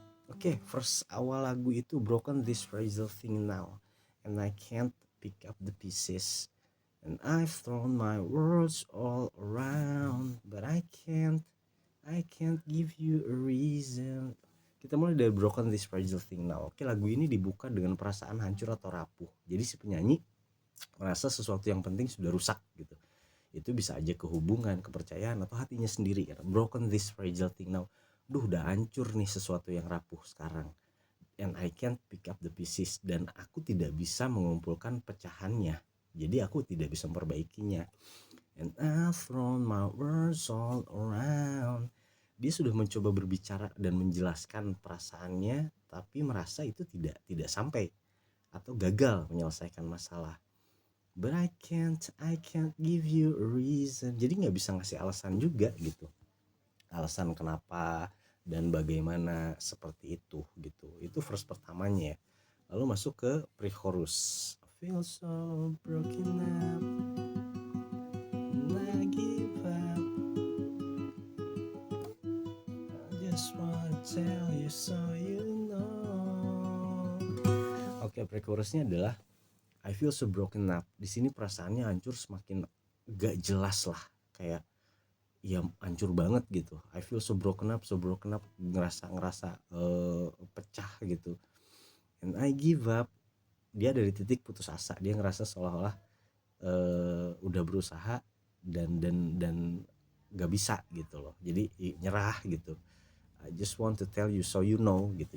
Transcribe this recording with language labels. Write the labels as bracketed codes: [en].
[en] Oke, first [id] awal lagu itu [en] broken this fragile thing now, and I can't pick up the pieces, and I've thrown my worlds all around, but I can't give you a reason. [id] Kita mulai dari [en] broken this fragile thing now. [id] Oke, lagu ini dibuka dengan perasaan hancur atau rapuh. Jadi si penyanyi merasa sesuatu yang penting sudah rusak gitu. Itu bisa aja kehubungan, kepercayaan, atau hatinya sendiri kan. [en] Broken this fragile thing now. [id] Duh, udah hancur nih sesuatu yang rapuh sekarang. [en] And I can't pick up the pieces. [id] Dan aku tidak bisa mengumpulkan pecahannya. Jadi aku tidak bisa memperbaikinya. [en] And I've thrown my words all around. [id] Dia sudah mencoba berbicara dan menjelaskan perasaannya, tapi merasa itu tidak sampai atau gagal menyelesaikan masalah. [en] But I can't give you a reason. [id] Jadi nggak bisa ngasih alasan juga gitu. Alasan kenapa dan bagaimana seperti itu gitu. Itu verse pertamanya ya. Lalu masuk ke pre-chorus. [en] I feel so broken up, and I give up. I just wanna tell you so you know. [id] Oke, pre-chorusnya adalah [en] I feel so broken up. [id] Di sini perasaannya hancur, semakin gak jelas lah, kayak ya hancur banget gitu. [en] I feel so broken up, [id] ngerasa pecah gitu. [en] And I give up. [id] Dia dari titik putus asa. Dia ngerasa seolah-olah udah berusaha dan gak bisa gitu loh. Jadi nyerah gitu. [en] I just want to tell you so you know gitu.